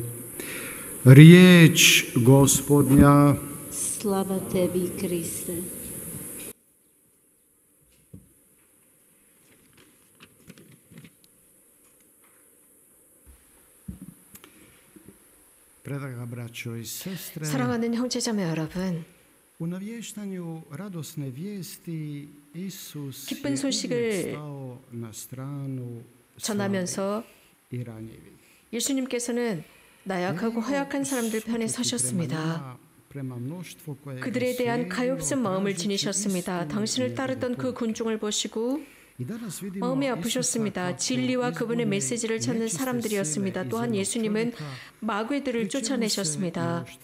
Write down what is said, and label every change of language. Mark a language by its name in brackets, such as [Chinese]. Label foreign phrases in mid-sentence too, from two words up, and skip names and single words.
[Croatian] Riječ Gospodnja. Slava tebi, Kriste. Predraga braćo i sestre, [Korean] 사랑하는 형제자매 여러분, [Croatian] u navještanju radosne vijesti Isus [Korean] 기쁜 [Croatian] je [Korean] 소식을 [Croatian] uvijek stao na stranu [Korean] 전하면서 [Croatian] i ranjivih. [Korean] 예수님께서는 나약하고 허약한 사람들 편에 서셨습니다. 그들에 대한 가엾은 마음을 지니셨습니다. 당신을 따르던 그 군중을 보시고 마음이 아프셨습니다. 진리와 그분의 메시지를 찾는 사람들이었습니다. 또한 예수님은 마귀들을 쫓아내셨습니다.